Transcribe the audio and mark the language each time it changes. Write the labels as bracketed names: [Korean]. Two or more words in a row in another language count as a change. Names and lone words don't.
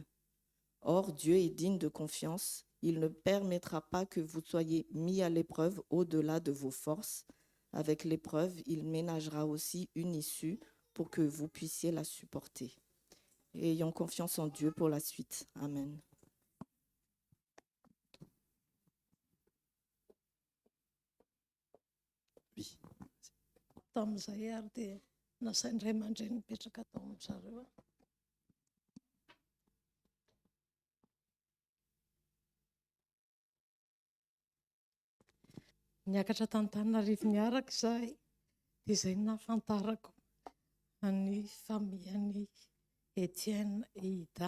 [French] Or, Dieu est digne de confiance. Il ne permettra pas que vous soyez mis à l'épreuve au-delà de vos forces. Avec l'épreuve, il ménagera aussi une issue pour que vous puissiez la supporter. Et ayons confiance en Dieu pour la suite. Amen. [Malagasy] Tamin'izay ary dia nasaindray mandray nipetraka tao amin'zareo. Niakatra t'Antananarivo niaraka izahay, dia izay nahafantarako ny famian'ny Étienne et Ida.